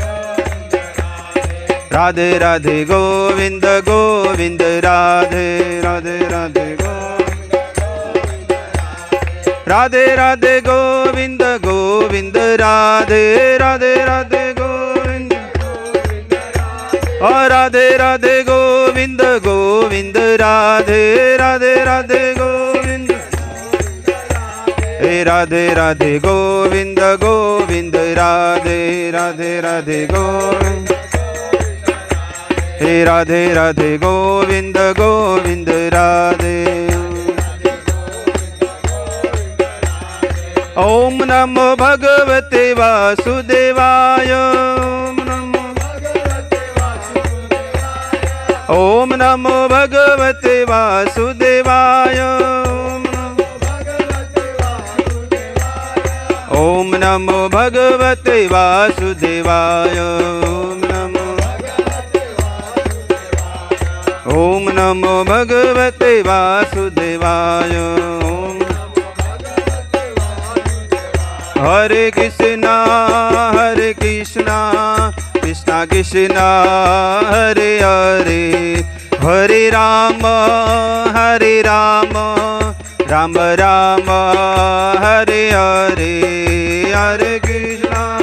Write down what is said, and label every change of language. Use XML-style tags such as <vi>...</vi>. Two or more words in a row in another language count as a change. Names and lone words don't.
<hi>राधे राधे गोविंद गोविंद राधे राधे राधे राधे राधे गोविंद गोविंद राधे राधे राधे गोविंद और राधे राधे गोविंद गोविंद राधे राधे राधे गोविंद राधे राधे गोविंद गोविंद राधे राधे राधे गोविंद राधे राधे गोविंद गोविंद राधे</hi> <sa>ओम नमो भगवते वासुदेवाय ओम नमो भगवते वासुदेवाय ओम नमो भगवते वासुदेवाय ओम नमो भगवते वासुदेवाय हरे कृष्णा कृष्णा कृष्णा हरे हरे हरे राम राम राम हरे हरे हरे कृष्णा</sa>